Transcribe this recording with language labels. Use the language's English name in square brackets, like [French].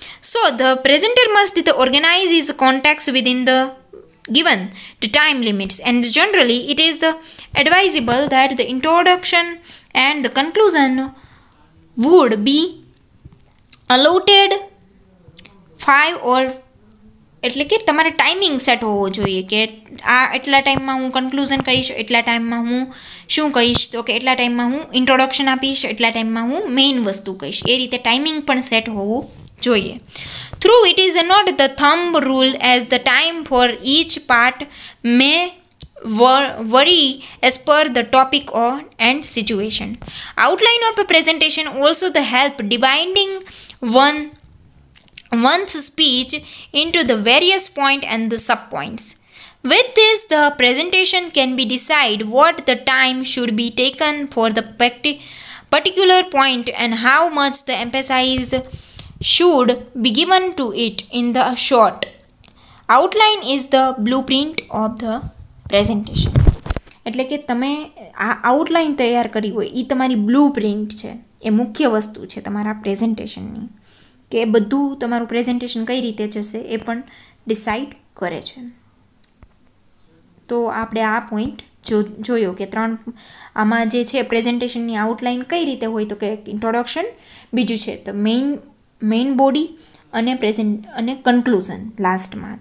[English] So the presenter must organize his contacts within the given the time limits, and generally it is advisable that the introduction and the conclusion would be allotted 5 or [Gujarati] એટલે કે તમારે timing set હોવો જોઈએ કે આ એટલા ટાઈમમાં હું કન્ક્લુઝન કહીશ, એટલા ટાઈમમાં હું શું કહીશ, તો કે એટલા ટાઈમમાં હું ઇન્ટ્રોડક્શન આપીશ, એટલા ટાઈમમાં હું મેઇન વસ્તુ કહીશ. એ રીતે ટાઈમિંગ પણ સેટ હોવું જોઈએ. [English] Through it is not the thumb rule, as the time for each part may vary as per the topic and situation. Outline of a presentation also the help dividing one's speech into the various points and the subpoints. With this, the presentation can be decided what the time should be taken for the particular point and how much the emphasis should be given to it in the short. Outline is the blueprint of the presentation. [Gujarati] એટલે કે તમે આ outline તૈયાર કરી હોય એ તમારી blue print છે, એ મુખ્ય વસ્તુ છે તમારા પ્રેઝન્ટેશનની, કે બધું તમારું પ્રેઝન્ટેશન કઈ રીતે જશે એ પણ ડિસાઈડ કરે છે. તો આપણે આ પોઈન્ટ જોયો કે આમાં જે છે પ્રેઝન્ટેશનની આઉટલાઇન કઈ રીતે હોય, તો કે ઇન્ટ્રોડક્શન, બીજું છે તો મેઇન બોડી અને કન્ક્લુઝન લાસ્ટમાં.